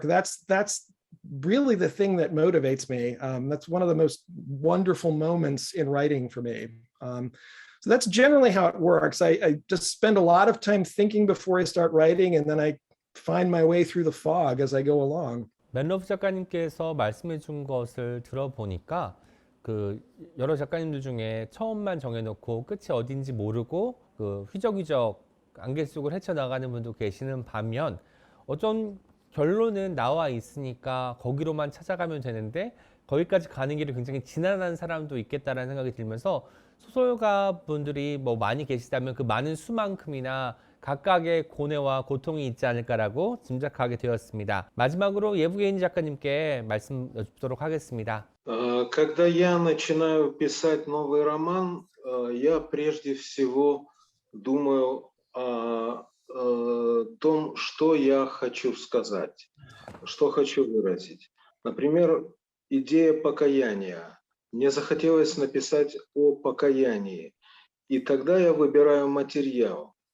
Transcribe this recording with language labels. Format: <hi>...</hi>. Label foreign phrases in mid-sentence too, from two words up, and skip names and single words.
<en>That's really the thing that motivates me. That's one of the most wonderful moments in writing for me. So that's generally how it works. I just spend a lot of time thinking before I start writing, and then I find my way through the fog as I go along.</en> <ko>맨러브 작가님께서 말씀해 준 것을 들어보니까 그 여러 작가님들 중에 처음만 정해놓고 끝이 어딘지 모르고 그 휘적휘적 안개 속을 헤쳐나가는 분도 계시는 반면, 어떤 결론은 나와 있으니까 거기로만 찾아가면 되는데 거기까지 가는 길이 굉장히 지난한 사람도 있겠다라는 생각이 들면서, 소설가 분들이 뭐 많이 계시다면 그 많은 수만큼이나 각각의 고뇌와 고통이 있지 않을까라고 짐작하게 되었습니다. 마지막으로 예부게인 작가님께 말씀 여쭙도록 하겠습니다.</ko> <ru>Когда я начинаю писать новый роман, я прежде всего думаю о том, что я хочу сказать, что хочу выразить. Например, идея покаяния. Мне захотелось написать о покаянии, и тогда я выбираю материал.</ru>